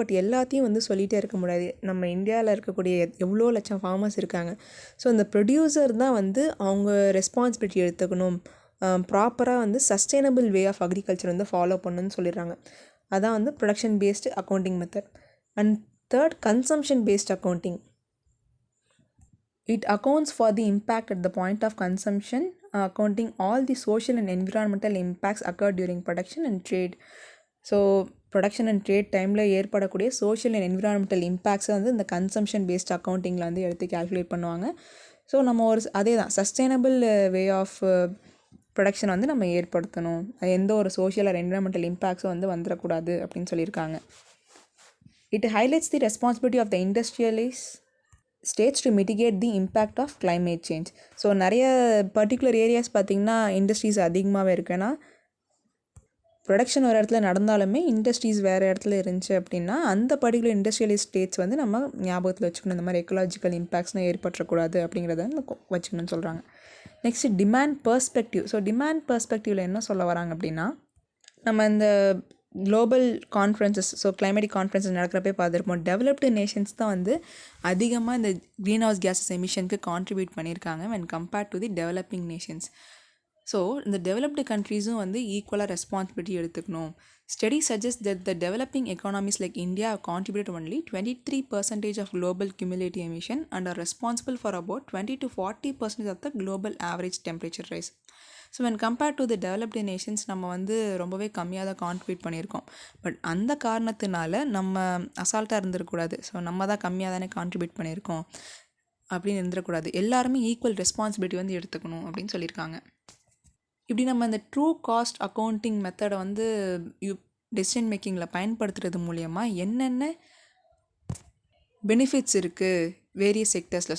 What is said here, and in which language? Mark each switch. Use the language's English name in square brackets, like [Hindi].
[Tamil] But எல்லாத்தையும் வந்து சொல்லிகிட்டே இருக்க முடியாது. நம்ம இந்தியாவில் இருக்கக்கூடிய எவ்வளோ லட்சம் ஃபார்மர்ஸ் இருக்காங்க. ஸோ அந்த ப்ரொடியூசர் தான் வந்து அவங்க ரெஸ்பான்சிபிலிட்டி எடுத்துக்கணும். ப்ராப்பராக வந்து சஸ்டைனபிள் வே ஆஃப் அக்ரிகல்ச்சர் வந்து ஃபாலோ பண்ணணும்னு சொல்லிடுறாங்க. அதான் வந்து production based accounting method. And third consumption paste accounting. [English] It accounts for the impact at the point of consumption, accounting all the social and environmental impacts occurred during production and trade. [Tamil] So production and trade டைமில் ஏற்படக்கூடிய social and environmental இம்பேக்ட்ஸை வந்து இந்த consumption paste அக்கௌண்டிங்கில் வந்து எடுத்து calculate பண்ணுவாங்க. So நம்ம அதே தான் சஸ்டைனபிள் வே ஆஃப் ப்ரொடக்ஷன் வந்து நம்ம ஏற்படுத்தணும். எந்த ஒரு சோஷியல் ஆர் என்விரான்மெண்டல் இம்பேக்ட்ஸும் வந்து வந்துடக்கூடாது அப்படின்னு சொல்லியிருக்காங்க. [English] It highlights the responsibility of the industrialise states to mitigate the impact of climate change. [Tamil] So நிறைய பர்டிகுலர் ஏரியாஸ் பார்த்திங்கன்னா இண்டஸ்ட்ரீஸ் அதிகமாகவே இருக்குன்னா ப்ரொடக்ஷன் ஒரு இடத்துல நடந்தாலுமே இண்டஸ்ட்ரீஸ் வேறு இடத்துல இருந்துச்சு அப்படின்னா அந்த பர்டிகுலர் இண்டஸ்ட்ரியலைஸ் ஸ்டேட்ஸ் வந்து நம்ம ஞாபகத்தில் வச்சுக்கணும். இந்த மாதிரி எக்கலாஜிக்கல் இம்பேக்ட்ஸ்னால் ஏற்பட்டுறக்கூடாது அப்படிங்கிறத வச்சுக்கணும்னு சொல்கிறாங்க. Next demand perspective. So demand பெர்ஸ்பெக்டிவில் என்ன சொல்ல வராங்க அப்படின்னா நம்ம இந்த global conferences, so climatic conferences நடக்கிறப்பே பார்த்துருப்போம், டெவலப்டு நேஷன்ஸ் தான் வந்து அதிகமாக இந்த க்ரீன் ஹவுஸ் கேஸஸ் எமிஷனுக்கு கான்ட்ரிபியூட் பண்ணியிருக்காங்க [English] When compared to the developing nations. [Tamil] So இந்த டெவலப்டு கண்ட்ரீஸும் வந்து ஈக்குவலாக ரெஸ்பான்சிபிலிட்டி எடுத்துக்கணும். [English] Studies suggest that the developing economies like India have contributed only 23% of global cumulative emission and are responsible for about 20 to 40% of the global average temperature rise. [Tamil] So [English] when compared to the developed nations [Tamil] நம்ம வந்து ரொம்பவே கம்மியாக தான் contribute பண்ணியிருக்கோம். But அந்த காரணத்தினால நம்ம அசால்ட்டாக இருந்துடக்கூடாது. ஸோ நம்ம தான் கம்மியாக தானே கான்ட்ரிபியூட் பண்ணியிருக்கோம் அப்படின்னு இருந்துடக்கூடாது. எல்லாருமே ஈக்குவல் ரெஸ்பான்சிபிலிட்டி வந்து எடுத்துக்கணும் அப்படின்னு சொல்லியிருக்காங்க. இப்படி நம்ம இந்த ட்ரூ காஸ்ட் அக்கௌண்டிங் மெத்தடை வந்து டெசிஷன் மேக்கிங்கில் பயன்படுத்துறது மூலயமா என்னென்ன பெனிஃபிட்ஸ் இருக்குது வேரியஸ் செக்டர்ஸில்.